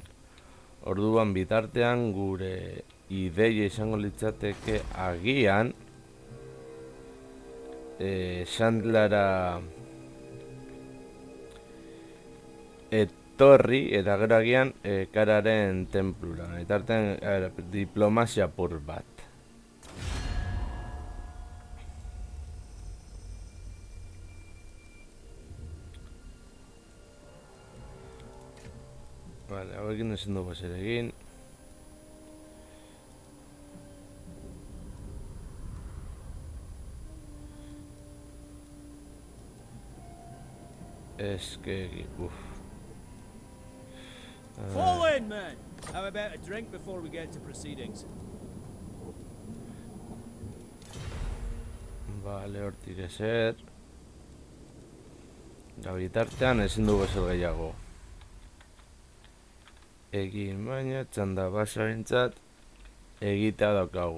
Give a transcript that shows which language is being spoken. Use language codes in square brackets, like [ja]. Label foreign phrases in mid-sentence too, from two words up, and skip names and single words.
[eu] Orduan bitartean gure ideia izango litzateke agian Sandlara etorri eta gero agian Kararen templura. Bitartean diplomazia apur bat. Vale, hauekin ezin dugu zer egin. [en] Fall in, man! How about a drink before we get to proceedings? [eu] Vale, hortik ezer. Bitartean ezin dugu zer gehiago egin, baina txanda basoarentzat egitea daukagu.